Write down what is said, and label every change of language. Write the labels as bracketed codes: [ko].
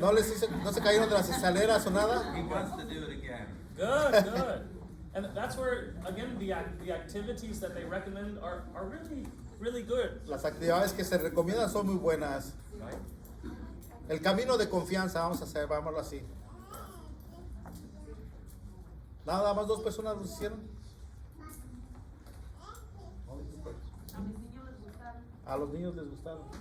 [es] ¿No se cayeron de las escaleras o nada? [en] He wants to do it again. Good. And that's where, again, the activities that they recommend are really good. [es] Las actividades que se recomiendan son muy buenas. [en] Right? [es] El camino de confianza, vámonos así. Nada más 2 personas lo hicieron. A los niños les gustaron.